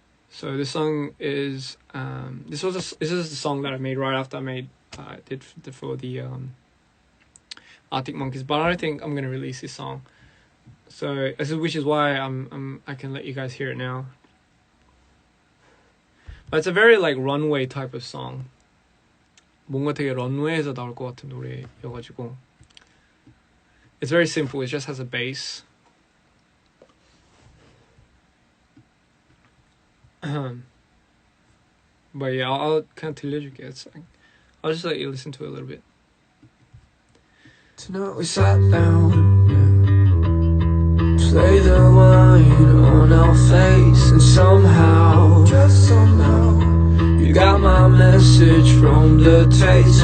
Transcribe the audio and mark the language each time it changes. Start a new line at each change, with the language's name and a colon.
English: So this song is this is the song that I made right after I did for the Arctic Monkeys, but I don't think I'm gonna release this song. So which is why I can let you guys hear it now. But it's a very like runway type of song.
Korean: 뭔가 되게 런웨이에서 나올 것 같은 노래여가지고.
English: It's very simple. It just has a bass. But yeah, I'll kind of
Korean: 들려줄게.
English: I'll just let you listen to it a little bit. Tonight we sat down, play the wine on our face, and somehow, just somehow, you got my message from the taste.